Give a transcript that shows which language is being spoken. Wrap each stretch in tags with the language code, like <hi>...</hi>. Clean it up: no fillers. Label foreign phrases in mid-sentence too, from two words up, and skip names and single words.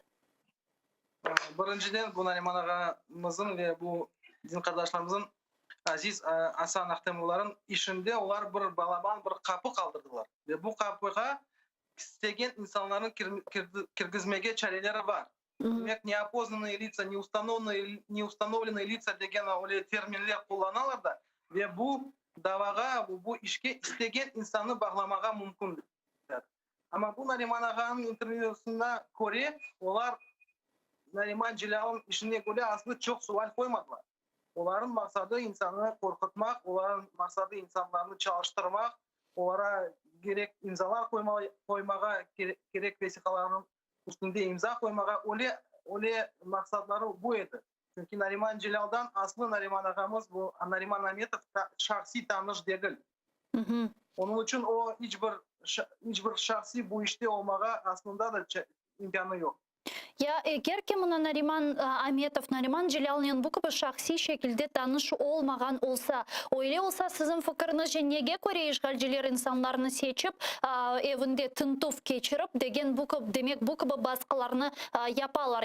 <crh>Birinciden bu Nariman ağamızın ve bu din kardeşlerimizin Aziz Hasan Ahtemовların işinde onlar bir balaban bir kapı kaldırdılar. Ve bu kapıya istegen insanların kirgizmege çareleri var. Demek</crh> <ru>неопознанные лица, неустановленные лица</ru> <crh>деген öyle terminler kullanırlar da ve bu davaga, bu işke istegen insanı bağlamağa mümkün. Ama bu Nariman ağanın interviusunda göre onlar Nariman Celal'ın işine göre aslında çok sual koymadılar. Onların maksadı insanı korkutmak, onların maksadı insanlarını çalıştırmak, onlara gerek imzalar koymağa, gerek vesikaların üstünde imza koymağa, öyle maksatları bu edi. Çünkü Nariman Celal'dan aslı Nariman ağamız bu Nariman Ametov şahsi tanış değil. Onun için o hiçbir şahsi bu işte olmağa aslında da imkanı yok. Ya eğer ki buna Nariman Ametov, Nariman Celal'ın bu gibi şahsi şekilde tanış olmagan olsa, öyle olsa sizin fikrinizce nege göre işgalciler insanlarını seçip evinde tıntıf geçirip degen demek bu gibi baskılarını yaparlar.</crh>